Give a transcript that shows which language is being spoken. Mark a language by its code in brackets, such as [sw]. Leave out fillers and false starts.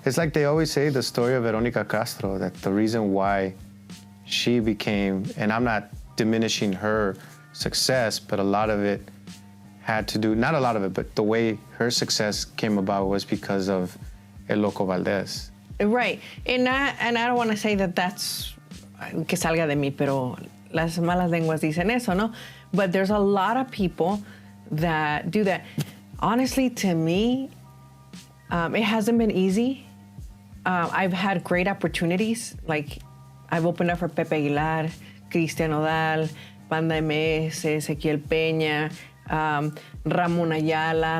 [en] It's like they always say the story of Veronica Castro, that the reason why she became, and I'm not diminishing her success, but a lot of it had to do, not a lot of it, but the way her success came about was because of El Loco Valdez. Right. And I don't want to say that that's [es] que salga de mí, pero las malas lenguas dicen eso, ¿no? [en] But there's a lot of people that do that. Honestly, to me, it hasn't been easy. I've had great opportunities. Like, I've opened up for Pepe Aguilar, Cristian Nodal, Banda MS, Ezequiel Peña, Ramon Ayala.